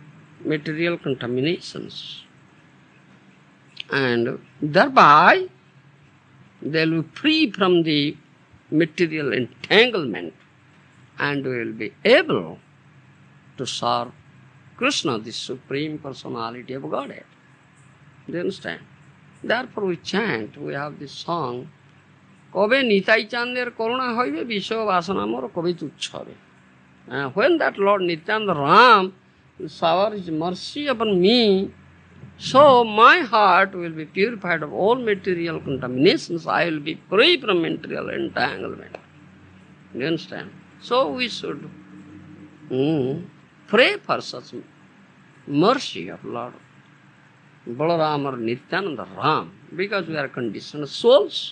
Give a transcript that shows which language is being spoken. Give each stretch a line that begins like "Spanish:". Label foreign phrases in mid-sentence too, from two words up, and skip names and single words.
English: Material contaminations. And thereby they will be free from the material entanglement and will be able to serve Krishna, the Supreme Personality of Godhead. Do you understand? Therefore we chant, we have this song,
Bangla: কবে নিতাই চাঁদের করুণা হইবে বিষয় বাসনা মোর কবে তুচ্ছ হবে.
English: When that Lord Nityananda Ram will shower his mercy upon me, so my heart will be purified of all material contaminations. I will be free from material entanglement. You understand? So we should pray for such mercy of Lord Balaram or Nityananda Ram, because we are conditioned souls.